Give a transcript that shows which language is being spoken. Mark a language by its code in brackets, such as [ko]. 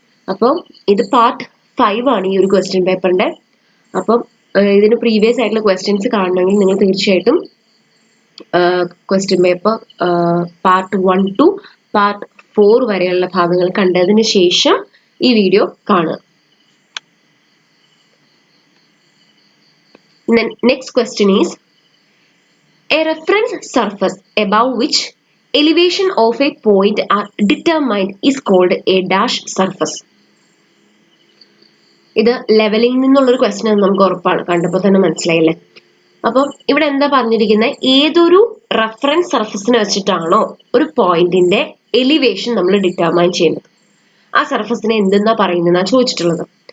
[ml] അപ്പോൾ ഇത് പാർട്ട് 5 ആണ് ഈ ഒരു ക്വസ്റ്റ്യൻ പേപ്പറിന്റെ. അപ്പം ഇതിന് പ്രീവിയസ് ആയിട്ടുള്ള ക്വസ്റ്റ്യൻസ് കാണണമെങ്കിൽ നിങ്ങൾ തീർച്ചയായിട്ടും question paper part 1 to part 4 വരെയുള്ള ഭാഗങ്ങൾ കണ്ടതിന് ശേഷം ഈ വീഡിയോ കാണുക. [en] Next question is, a reference surface above which elevation of a point are determined is called a dash surface. [ml] ഇത് ലെവലിംഗ് നിന്നുള്ളൊരു ക്വസ്റ്റ്യൻ ആണ്, നമുക്ക് ഉറപ്പാണ്, കണ്ടപ്പോൾ തന്നെ മനസ്സിലായില്ലേ. അപ്പം ഇവിടെ എന്താ പറഞ്ഞിരിക്കുന്നത്, ഏതൊരു റെഫറൻസ് സർഫസിനെ വെച്ചിട്ടാണോ ഒരു പോയിന്റിന്റെ എലിവേഷൻ നമ്മൾ ഡിറ്റർമൈൻ ചെയ്യുന്നത്, ആ സർഫസിനെ എന്തെന്നാ പറയുന്നതെന്നാ ചോദിച്ചിട്ടുള്ളത്.